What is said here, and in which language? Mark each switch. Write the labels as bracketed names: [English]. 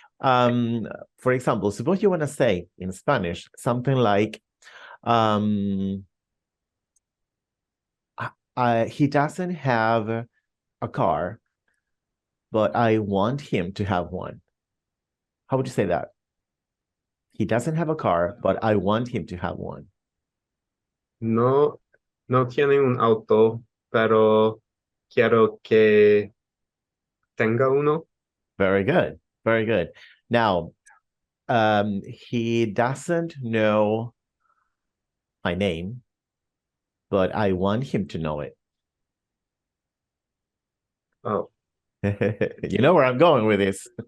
[English] For example, suppose you want to say in Spanish something like, he doesn't have a car, but I want him to have one. How would you say that? He doesn't have a car, but I want him to have one. [Spanish] No, no tiene un auto, pero quiero que tenga uno. [English] Very good. Very good. Now, he doesn't know my name, but I want him to know it. Oh, You know where I'm going with this.